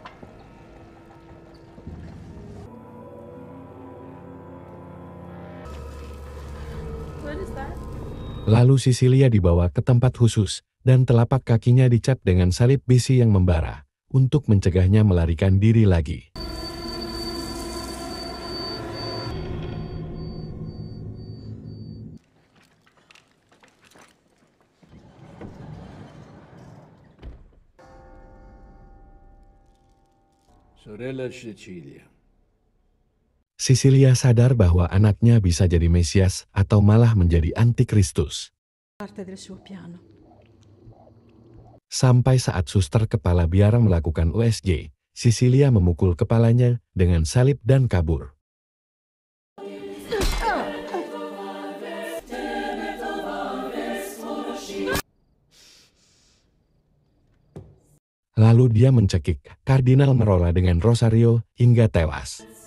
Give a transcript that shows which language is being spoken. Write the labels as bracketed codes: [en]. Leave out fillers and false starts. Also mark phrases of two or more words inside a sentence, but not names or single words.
[id] Lalu Cecilia dibawa ke tempat khusus, dan telapak kakinya dicat dengan salib besi yang membara, untuk mencegahnya melarikan diri lagi. [it] Sorella Cecilia. [id] Cecilia sadar bahwa anaknya bisa jadi Mesias atau malah menjadi antikristus. [it] Parte del suo piano. [id] Sampai saat suster kepala biara melakukan USG, Cecilia memukul kepalanya dengan salib dan kabur. Lalu dia mencekik Kardinal Merola dengan rosario hingga tewas.